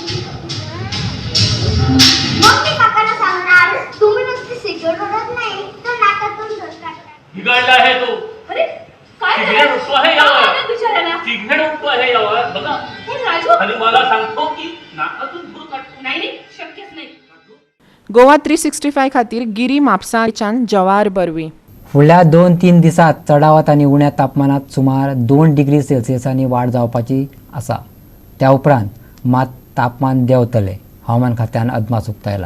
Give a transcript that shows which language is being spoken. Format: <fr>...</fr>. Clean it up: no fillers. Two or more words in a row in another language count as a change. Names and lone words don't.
<mr>मग मी काकांना सांगणार तुम्ही नुसती सिगरेट ओढत नाही तर नाकातून दूध काढता. बिघडला आहे तो. अरे काय सिगरेट उठतो आहे यावर. बिचारायला सिगरेट उठतो आहे यावर बघा. राजू आणि मला सांगतो की नाकातून दूध काढतो. नाही शक्यच नाही.</mr> <kok>गोवा 365 खातीर गिरी म्हापसाच्यान जवाहर बर्वे. फुडल्या 2-3 दिसांत चडावात आनी उण्या तापमानात सुमार 2 डिग्री सेल्सियसांनी वाड जावपाची आसा. त्या उपरांत मात तापमान देंवतलें, हवामान खात्यान अदमास उक्तायला.</kok>